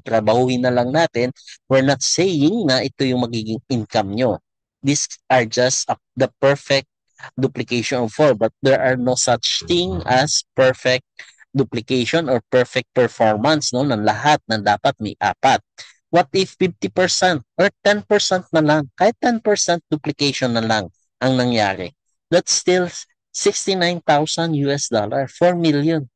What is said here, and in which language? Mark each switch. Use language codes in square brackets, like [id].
[tl] Trabahuin na lang natin. [en] We're not saying [tl] na ito yung magiging income nyo. [en] These are just the perfect duplication of 4, but there are no such thing as perfect duplication or perfect performance, no, [tl] ng lahat ng dapat may apat. [en] What if 50% or 10% [tl] na lang? Kahit 10% duplication na lang ang nangyari. [en] That's still 69,000 US dollar, 4 million.